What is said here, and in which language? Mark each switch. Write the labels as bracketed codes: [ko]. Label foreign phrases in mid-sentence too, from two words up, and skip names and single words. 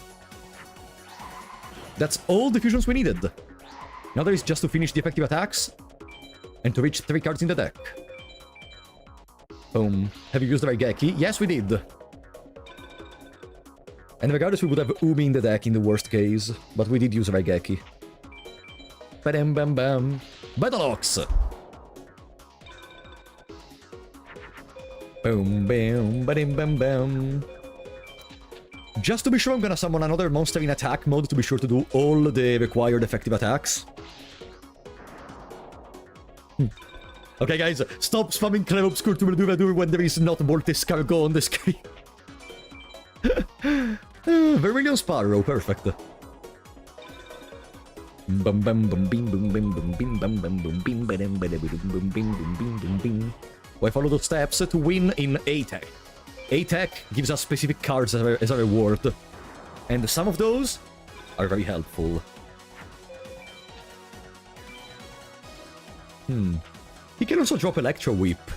[en] That's all the fusions we needed. Now there is just to finish the effective attacks and to reach 3 cards in the deck. Boom. Have you used the Raigeki? Yes, we did. And regardless, we would have Umi in the deck in the worst case, but we did use Raigeki. Ba-dam bam bam. Battleox! Boom bam ba-dim bam bam. Just to be sure, I'm gonna summon another monster in attack mode to be sure to do all the required effective attacks. Okay, guys, stop spamming Claire obscure to do when there is not Boltes Cargo on the screen. Vermilion Sparrow, perfect. Bum bum bum bim bum bim bum bim bum bum bum bim bum bum bum bim bim. I follow those steps to win in A-Tech. A-Tech gives us specific cards as a reward, and some of those are very helpful. He can also drop Electro Whip.